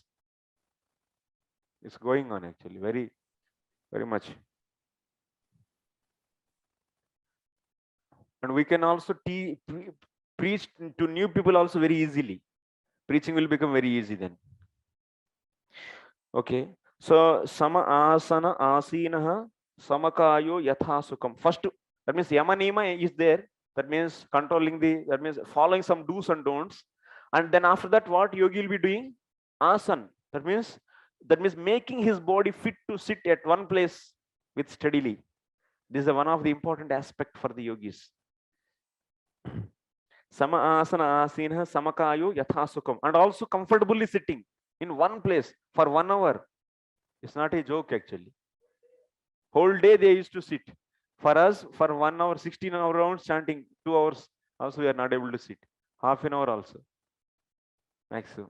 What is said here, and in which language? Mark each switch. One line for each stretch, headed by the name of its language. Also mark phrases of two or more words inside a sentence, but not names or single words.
English: It's going on actually very, very much. And we can also preach to new people also very easily. Preaching will become very easy then. Okay.
Sanskrit: So sama asana asinaha samakayo yatha sukam.
English: First, that means yamanima is there. That means controlling that means following some do's and don'ts. And then after that, what yogi will be doing? Asan. That means making his body fit to sit at one place with steadily. This is one of the important aspect for the yogis.
Sanskrit: Sama asana asina samakayo yatha sukam.
English: And also comfortably sitting. in one place for 1 hour. It's not a joke actually. Whole day they used to sit. For us, for 1 hour, 16 hour rounds chanting, 2 hours also we are not able to sit. Half an hour also. Maximum.